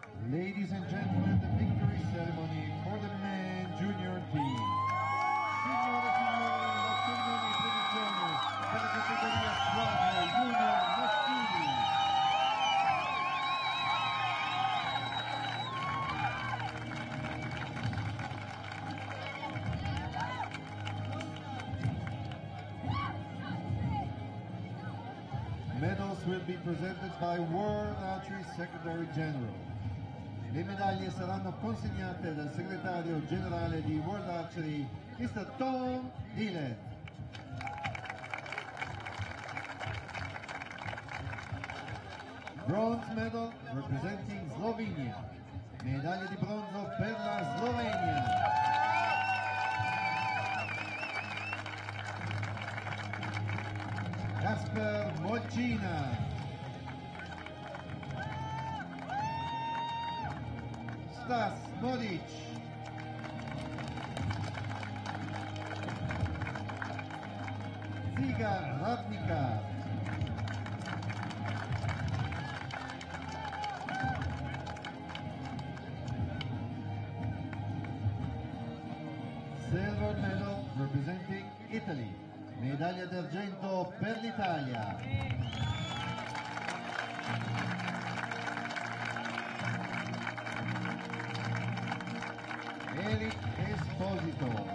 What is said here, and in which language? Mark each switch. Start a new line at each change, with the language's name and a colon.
English: Ladies and gentlemen, the victory ceremony for the men junior team.
Italian: Signore e signori, la cerimonia di premiazione per la categoria squadre junior maschili.
English: medals will be presented by World Archery Secretary General.
Italian: Le medaglie saranno consegnate dal segretario generale di World Archery, Mr. Tom Dillon.
English: Bronze medal representing Slovenia.
Italian: Medaglia di bronzo per la Slovenia. Kasper Mocina. Stas Modic. Ziga Radnika.
English: Silver medal representing Italy.
Italian: Medaglia d'argento per l'Italia. Eric Esposito.